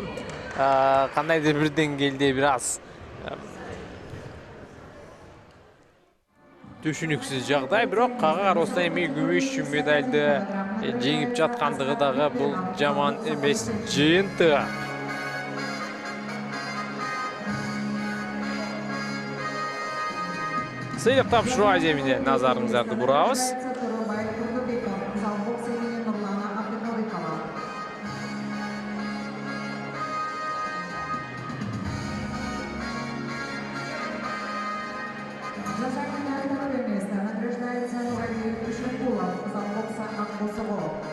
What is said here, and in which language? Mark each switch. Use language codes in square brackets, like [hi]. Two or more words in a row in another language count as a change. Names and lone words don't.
[ky] Кандайдыр бир деңгээлде бир аз түшүнүксүз жагдай, бирок кага карабастан эми күмүш медальды жеңип жаткандыгы дагы бул жаман эмес жыйынтыгы. Сыйлык тапшыруу аземине назарыңыздарды бурабыз. Төрөбай Турдубеков, [ru] зал бокса имени Нурлана Абдыкалыкова. За занятое второе место награждается Нуралиев Ишенкулов, зал бокса Акбосово.